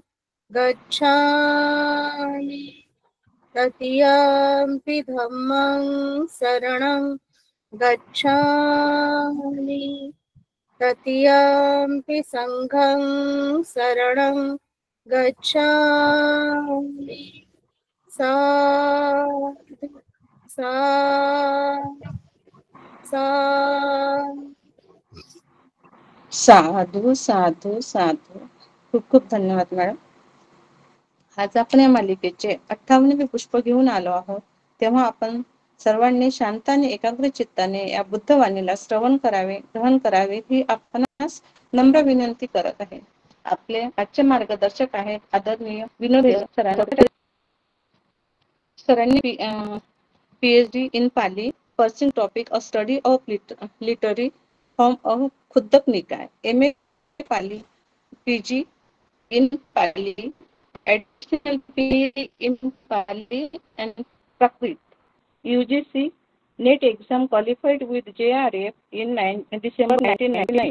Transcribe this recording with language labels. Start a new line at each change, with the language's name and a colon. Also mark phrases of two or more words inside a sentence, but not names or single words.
Pali: गच्छामि तृतीयंपि धम्मं शरणं गच्छामि तृतीयंपि संघं शरणं गच्छामि। साधु साधू साधू साधू।
Marathi: खूप खूप धन्यवाद मॅडम। आज आपण या मालिकेचे 58वे पुष्प घेऊन आलो आहोत। तेव्हा आपण सर्वांनी शांत आणि एकाग्र चित्ताने या बुद्धवाणीला श्रवण करावे, ग्रहण करावे ही आपणास नम्र विनंती करत आहे। आपले आजचे मार्गदर्शक आहेत आदरणीय विनोद सरांनी
English: PhD in Pali, pursuing topic of study of literary form of Khuddaka Nikaya, MA Pali, PG in Pali, additional PhD in Pali and Prakrit. UGC NET exam qualified with JRF in December 1999.